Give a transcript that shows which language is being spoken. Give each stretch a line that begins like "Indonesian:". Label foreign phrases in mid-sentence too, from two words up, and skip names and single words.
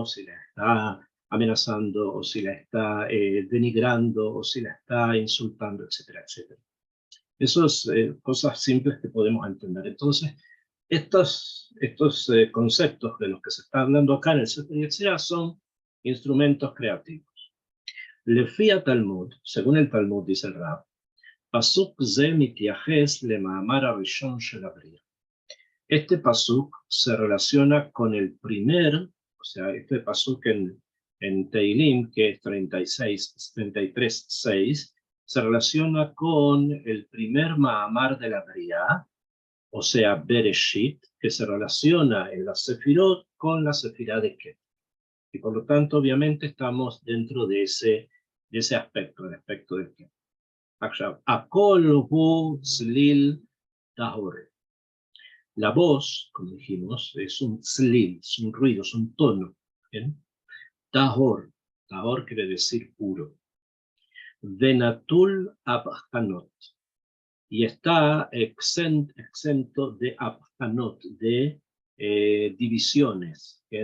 Spanish: Si la está amenazando, o si la está denigrando, o si la está insultando, etcétera, etcétera. Esas cosas simples que podemos entender. Entonces, estos conceptos de los que se está hablando acá en el Sefer Yetzirah son instrumentos creativos.
Hebrew: לפי תלמוד,
Spanish: según el Talmud, dice el Rab,
Hebrew: פסוק זה מתייחס למאמר הראשון של הבריאה.
Spanish: Este pasuk se relaciona con el primer, o sea, este pasuk en Teilim, que es 33:6, se relaciona con el primer ma'amar de la Bria, o sea, Bereshit, que se relaciona en la Sefirot con la Sefirá de Ket. Y por lo tanto, obviamente, estamos dentro de ese aspecto, el aspecto de Ket.
Hebrew: הקול הוא צליל טהור.
Spanish: La voz, como dijimos, es un tzlil, es un ruido, es un tono. ¿Bien? Tahor, tahor quiere decir puro.
Hebrew: ונטול הבחנות.
Spanish: Y está exento de abhanot, de divisiones.